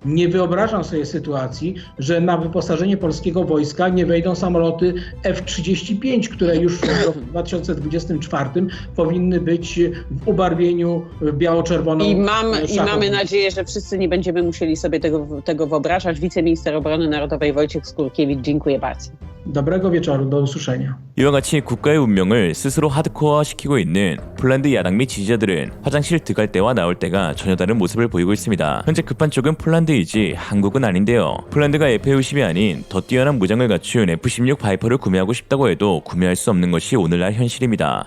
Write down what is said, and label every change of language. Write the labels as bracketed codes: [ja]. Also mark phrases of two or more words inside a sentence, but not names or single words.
[pl] Nie wyobrażam sobie sytuacji, że na wyposażenie polskiego wojska nie wejdą samoloty F-35, które już w roku 2024 powinny być w ubarwieniu biało-czerwoną. I szachową. mamy nadzieję, że wszyscy nie będziemy musieli sobie tego wyobrażać. Wiceminister Obrony Narodowej Wojciech Skurkiewicz, dziękuję bardzo. Dobrego wieczoru, do usłyszenia. [ko] 이와 같이 국가의 운명을 스스로 하드코어화시키고 있는 폴란드 야당 및 지지자들은 화장실 들어갈 때와 나올 때가 전혀 다른 모습을 보이고 있습니다. 현재 급한 쪽은 폴란드이지 한국은 아닌데요. 폴란드가 F-50이 아닌 더 뛰어난 무장을 갖춘 F-16 바이퍼를 구매하고 싶다고 해도 구매할 수 없는 것이 오늘날 현실입니다.